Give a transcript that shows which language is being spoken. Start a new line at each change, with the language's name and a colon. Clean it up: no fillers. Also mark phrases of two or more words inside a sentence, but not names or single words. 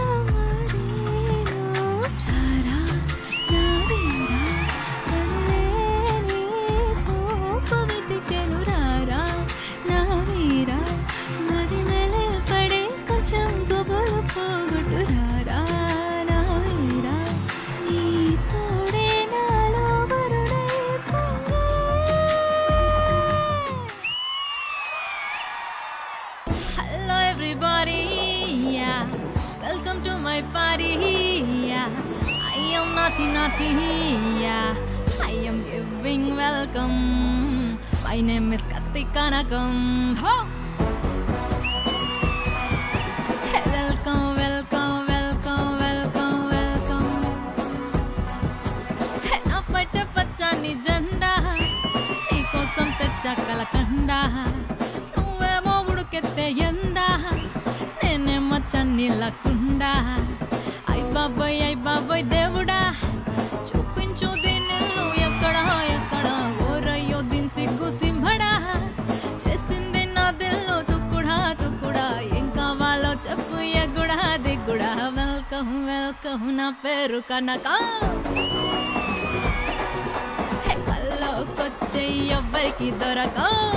Telugu: మారేను రారా నా వీరా కనులేని చూపు వెతికెను రారా నా వీరా మరి నెల పడే కొంచెం గుబులు పోగొట్టు రారా నా వీరా నీ తోడే నాలో వరుడై పొంగే.
English: Hello everybody, yeah. Welcome to my party, yeah. I am naughty, yeah. I am giving welcome. My name is Kartika Nagam. Ho! Welcome, welcome, welcome, welcome, welcome.
Telugu: నా పట్టా పచ్చని జెండా, నీకోసం తెచ్చా కలకండ. నువ్వేమో ఉడుకెత్తే ఎండా నేనేమో చన్నీళ్ళకుండా అయ్ బాబోయ్ దేవుడా చూపించు దీనిల్లు ఎక్కడా ఎక్కడా ఓరయ్యో దీని సిగ్గు సింహడా చేసింది నా దిల్లు తుక్కుడా ఏం కావాలో చెప్పు ఎగుడా దిగుడా
English: welcome welcome
Telugu: నా పేరు కనక కల్లోకొచ్చే ఎవ్వరికి దొరకా.